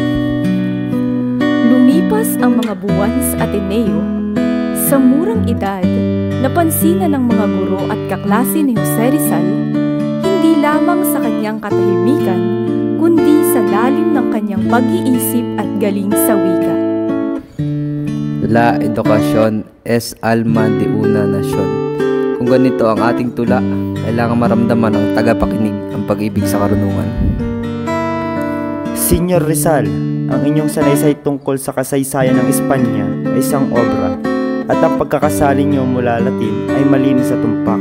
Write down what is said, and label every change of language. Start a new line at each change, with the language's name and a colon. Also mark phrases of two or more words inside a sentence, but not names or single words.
Filipino: Lumipas ang mga buwan sa Ateneo. Sa murang edad, napansinan ng mga guro at kaklase ni Jose Rizal, hindi lamang sa kanyang katahimikan, kundi sa lalim ng kanyang pag-iisip at galing sa wika.
Spanish: La educación es alma de una nación.
Filipino: Kung ganito ang ating tula, kailangan maramdaman ng tagapakinig ang pag-ibig sa karunungan. Senyor Rizal, ang inyong sanaysay tungkol sa kasaysayan ng Espanya ay isang obra at ang pagkakasali niyo mula Latin ay malinis sa tumpak.